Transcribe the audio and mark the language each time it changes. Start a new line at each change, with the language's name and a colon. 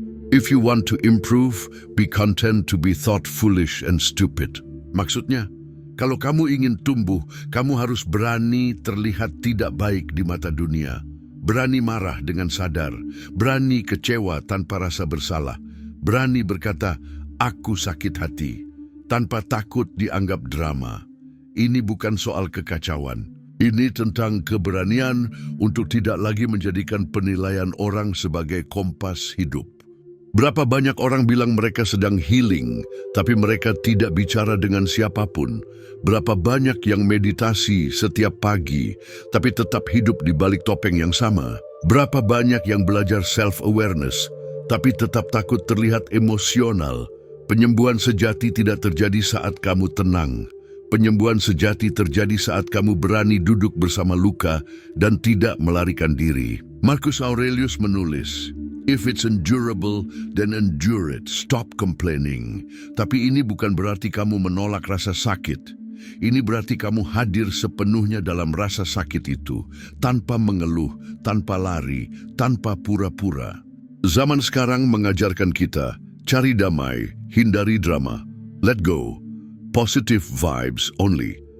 English: If you want to improve, be content to be thought foolish and stupid.
Indonesian: Maksudnya, kalau kamu ingin tumbuh, kamu harus berani terlihat tidak baik di mata dunia. Berani marah dengan sadar, berani kecewa tanpa rasa bersalah, berani berkata, "Aku sakit hati," tanpa takut dianggap drama. Ini bukan soal kekacauan. Ini tentang keberanian untuk tidak lagi menjadikan penilaian orang sebagai kompas hidup. Berapa banyak orang bilang mereka sedang healing, tapi mereka tidak bicara dengan siapapun. Berapa banyak yang meditasi setiap pagi, tapi tetap hidup di balik topeng yang sama. Berapa banyak yang belajar self-awareness, tapi tetap takut terlihat emosional. Penyembuhan sejati tidak terjadi saat kamu tenang. Penyembuhan sejati terjadi saat kamu berani duduk bersama luka dan tidak melarikan diri.
English: Marcus Aurelius
Indonesian: menulis,
English: "If it's endurable, then endure it. Stop complaining."
Indonesian: Tapi ini bukan berarti kamu menolak rasa sakit. Ini berarti kamu hadir sepenuhnya dalam rasa sakit itu, tanpa mengeluh, tanpa lari, tanpa pura-pura. Zaman sekarang mengajarkan kita, cari damai, hindari drama,
English: let go, positive vibes only.